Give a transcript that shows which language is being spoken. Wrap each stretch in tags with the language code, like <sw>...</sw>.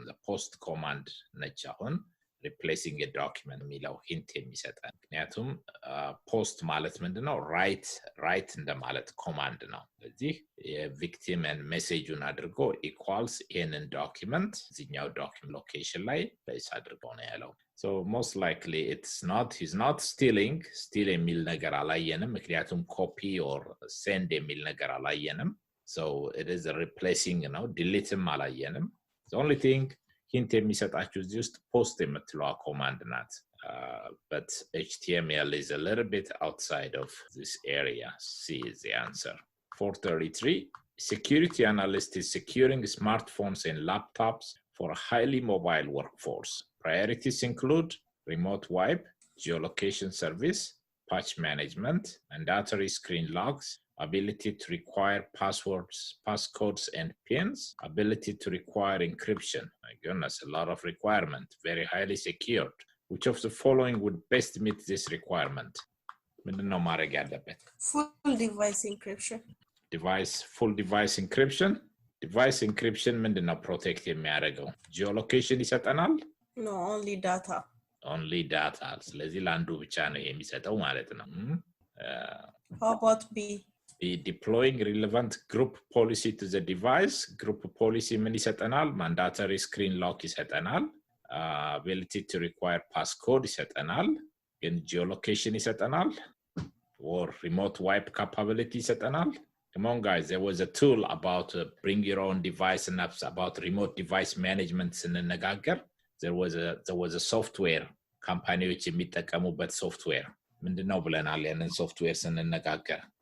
<am>post command ነች አሁን</am> <en>replacing a document</en> <am>የሚለው hint የሚሰጠን ምክንያቱም post ማለት ምንድነው write እንደማለት command ነው ስለዚህ የቪክቲም and messageን አድርጎ</am> <en>equals in document</en> <am>እዚህኛው document location ላይ place አድርጎ ነው ያለው</am> <en>so most likely he's not stealing</en> <am>የሚል ነገር አላየንም ምክንያቱም</am> <en>copy or send የሚል ነገር አላየንም so it is a replacing ነው</en> <am>deleteም አላየንም</am> <en>the only thing</en> <am>hint የሚሰጣችሁ እዚህ ውስጥ post የምትለዋ command ናት.</am> <en>But HTML is a little bit outside of this area. C is the answer. 433, security analyst is securing smartphones and laptops for a highly mobile workforce. Priorities include remote wipe, geolocation service, patch management, mandatory screen logs, ability to require passwords, passcodes, and pins, ability to require encryption. My goodness, a lot of requirement, very highly secured. Which of the following would best meet this requirement?</en> <am>ምንድነው ማድረግ ያለበት?</am> <en>Full device encryption. Full device encryption. Device encryption</en> <am>ምንድነው protect የሚያደርገው? Geolocation ይሰጠናል?</am> <en>No, only data. Only data.</en> <am>ስለዚህ ለአንዱ ብቻ ነው የሚሰጠው ማለት ነው.</am> <en>How about B? Be deploying relevant group policy to the device.</en> <am>Group policy ምን ይሰጠናል?</am> <en>Mandatory screen lock</en> <am>ይሰጠናል.</am> <en>Ability to require passcode ይሰጠናል.</en> <am>ግን geolocation ይሰጠናል?</am> <en>Or remote wipe capability ይሰጠናል? Come on guys, there was a tool about bring your own device and apps about remote device management</en> <am>ስንነጋገር</am> <en>there was a software</en> <am>ካምፓኒዎች የሚጠቀሙበት software ምንድነው ብለናል ያንን software ስንነጋገር</am>